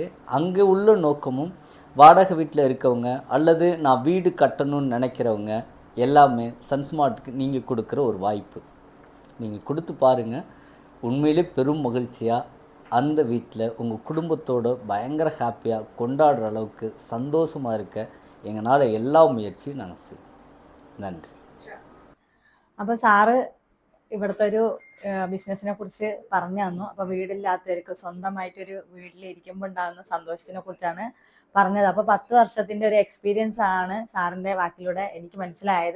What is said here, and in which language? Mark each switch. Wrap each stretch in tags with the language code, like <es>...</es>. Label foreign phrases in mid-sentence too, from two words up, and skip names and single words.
<ta>அங்கே உள்ள நோக்கமும் வாடகை வீட்டில் இருக்கவங்க அல்லது நான் வீடு கட்டணும்னு நினைக்கிறவங்க எல்லாமே சன்ஸ்மார்ட்டுக்கு நீங்கள் கொடுக்குற ஒரு வாய்ப்பு. நீங்கள் கொடுத்து பாருங்கள், உண்மையிலே பெரும் மகிழ்ச்சியாக அந்த வீட்டில் உங்கள் குடும்பத்தோடு பயங்கர ஹாப்பியாக கொண்டாடுற அளவுக்கு சந்தோஷமாக இருக்க எங்களால் எல்லா முயற்சியும் நாங்கள் செய்வோம்.</ta> <ml>നന്ദി. അപ്പോൾ സാറ് ഇവിടുത്തെ ഒരു ബിസിനസ്സിനെ കുറിച്ച് പറഞ്ഞു തന്നു. അപ്പോൾ വീടില്ലാത്തവർക്ക് സ്വന്തമായിട്ടൊരു വീട്ടിലിരിക്കുമ്പോൾ ഉണ്ടാകുന്ന സന്തോഷത്തിനെ കുറിച്ചാണ് പറഞ്ഞത്. അപ്പോൾ 10 വർഷത്തിൻ്റെ ഒരു എക്സ്പീരിയൻസ് ആണ് സാറിൻ്റെ വാക്കിലൂടെ എനിക്ക് മനസ്സിലായത്.</ml>